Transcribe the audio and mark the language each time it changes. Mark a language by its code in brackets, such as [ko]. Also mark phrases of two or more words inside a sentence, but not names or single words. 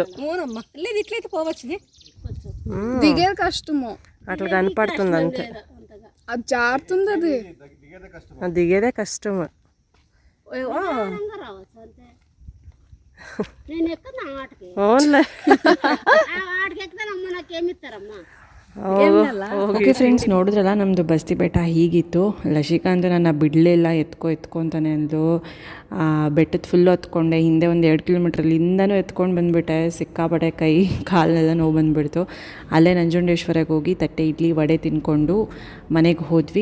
[te] అవునమ్మా లేదు ఇట్లయితే పోవచ్చు. దిగేది కష్టము. అట్లా కనపడుతుంది అంతే. అది జారుతుంది. అది అది దిగేదే కష్టం. రావచ్చు అంతే. నేను ఎక్కను ఆ ఆటకి. ఓన్లే ఆ ఆటకి ఎక్కుతానమ్మ నాకేమి ఇస్తారమ్మా. [en] okay friends, [kn] ನೋಡಿದ್ರಲ್ಲ ನಮ್ಮದು ಬಸ್ತಿ ಬೆಟ್ಟ ಹೀಗಿತ್ತು. ಲಶಿಕಾ ಅಂತೂ ನನ್ನ ಬಿಡಲಿಲ್ಲ, ಎತ್ಕೊಂತಾನೆ ಅಂದು ಬೆಟ್ಟದ ಫುಲ್ಲು ಹತ್ಕೊಂಡೆ. ಹಿಂದೆ ಒಂದು 2 ಕಿಲೋಮೀಟ್ರಲ್ಲಿಂದನೂ ಎತ್ಕೊಂಡು ಬಂದುಬಿಟ್ಟೆ. ಸಿಕ್ಕಾಪಟ್ಟೆ ಕೈ ಕಾಲೆಲ್ಲ ನೋವು ಬಂದುಬಿಡ್ತು. ಅಲ್ಲೇ ನಂಜುಂಡೇಶ್ವರಕ್ಕೆ ಹೋಗಿ ತಟ್ಟೆ ಇಡ್ಲಿ ವಡೆ ತಿನ್ಕೊಂಡು ಮನೆಗೆ ಹೋದ್ವಿ.